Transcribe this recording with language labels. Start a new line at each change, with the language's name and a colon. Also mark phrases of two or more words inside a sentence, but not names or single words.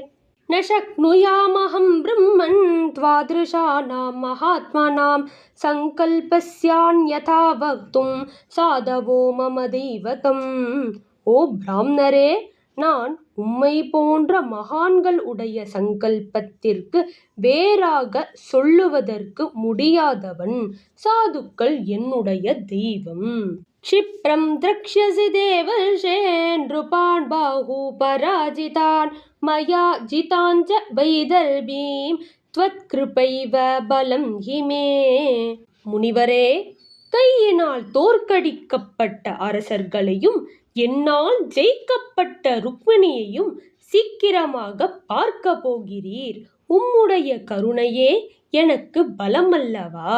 Sanskrit: न शक्नुयामहं ब्रह्मन् त्वादृशानां महात्मनाम् सङ्कल्पस्यान्यथा वक्तुं साधवो मम दैवतम्.
Tamil: ஓ பிராமணரே, நான் உம்மை போன்ற மகான்கள் உடைய சங்கல்பத்திற்கு வேறாக சொல்லுவதற்கு முடியாதவன். சாதுக்கள் என்னுடைய தெய்வம்.
Sanskrit: क्षिप्रं द्रक्ष्यसि देवर्षे नृपान् बाहुपराजितान् मया जितान् च वैदर्भीं त्वत्कृपैव बलं हि मे.
Tamil: முனிவரே, கையினால் தோற்கடிக்கப்பட்ட அரசர்களையும் என்னால் ஜெயிக்கப்பட்ட ருக்மிணியையும் சீக்கிரமாக பார்க்க போகிறீர். உம்முடைய கருணையே எனக்கு பலமல்லவா?